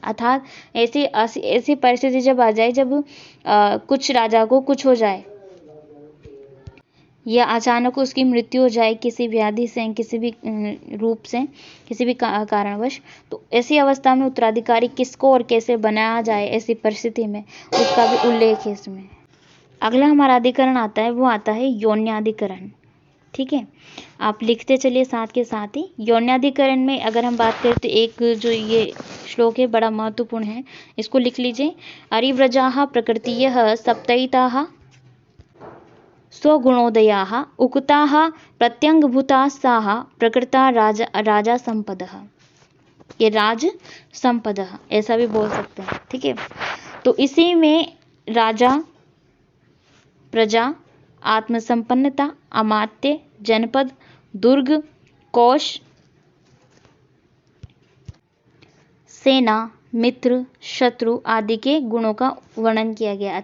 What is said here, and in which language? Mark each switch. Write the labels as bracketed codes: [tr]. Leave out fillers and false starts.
[hi] अर्थात ऐसी परिस्थिति जब आ जाए जब कुछ राजा को कुछ हो जाए या अचानक उसकी मृत्यु हो जाए किसी व्याधि से, किसी भी रूप से, किसी भी कारणवश, तो ऐसी अवस्था में उत्तराधिकारी किसको और कैसे बनाया जाए ऐसी परिस्थिति में, उसका भी उल्लेख है इसमें। अगला हमारा अधिकरण आता है, वो आता है योन्याधिकरण। ठीक है, आप लिखते चलिए साथ के साथ ही। योन्याधिकरण में अगर हम बात करें तो एक जो ये श्लोक है बड़ा महत्वपूर्ण है, इसको लिख लीजिए। [sa] अरिव्रजाः प्रकृतियः सप्तैताः स्वगुणोदयाः उक्ताः प्रत्यङ्गभूतास्ताः प्रकृता राजा संपदः। [hi] ये राज संपदः ऐसा भी बोल सकते हैं। ठीक है, तो इसी में राजा, प्रजा, आत्मसंपन्नता, अमात्य, जनपद, दुर्ग, कोश, सेना, मित्र, शत्रु आदि के गुणों का वर्णन किया गया।